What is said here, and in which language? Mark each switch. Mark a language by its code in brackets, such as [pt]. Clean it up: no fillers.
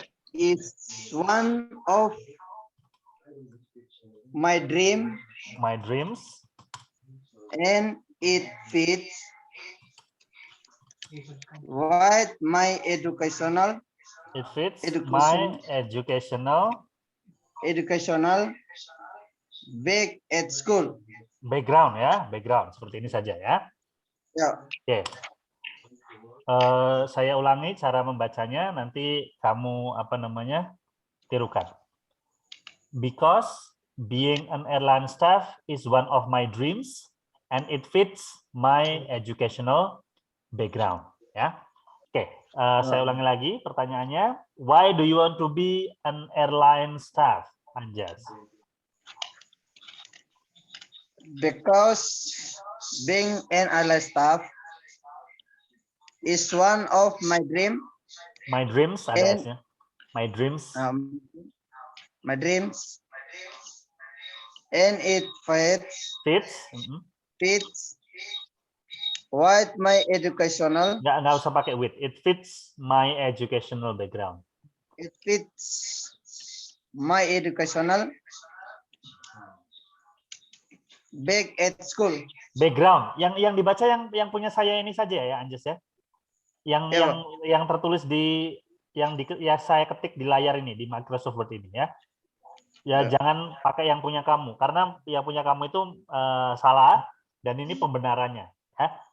[en] Is one of my dreams, and it fits with my educational back at school. [id] Background seperti ini saja ya. Ya. Oke. Saya ulangi cara membacanya, nanti kamu tirukan. [en] Because being an airline staff is one of my dreams and it fits my educational background ya. [id] Oke, saya ulangi lagi pertanyaannya. [en] Why do you want to be an airline staff, Anjas? Because being an airline staff is one of my dreams. My dreams [id] ada S-nya. [en] My dreams. My dreams. And it fits with my educational. [id] Nggak usah pakai with. [en] It fits my educational background. It fits my educational back at school. Background. [id] Yang dibaca yang punya saya ini saja ya, Anjas ya. Yang tertulis yang saya ketik di layar ini di Microsoft Word ini ya. Ya jangan pakai yang punya kamu karena yang punya kamu itu salah dan ini pembenarannya ya.